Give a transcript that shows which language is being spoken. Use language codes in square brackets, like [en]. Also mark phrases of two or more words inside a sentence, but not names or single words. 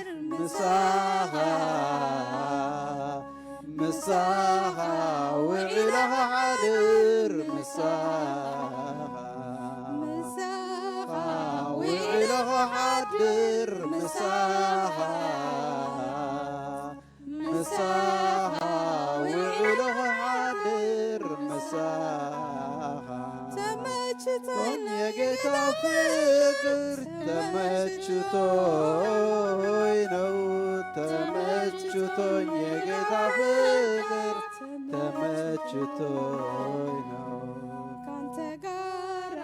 [ti] ምሳኻ ውዒለ ሓድር ምሳኻ ውዒለ ሓድር ምሳኻ ውዒለ ሓድር ምሳኻ [am] ተመችቶኝ የጌታ ፍቅር ተመችቶኝ ነው ተመችቶኝ የጌታ ፍቅር ተመችቶኝ ነው ካንተ ጋራ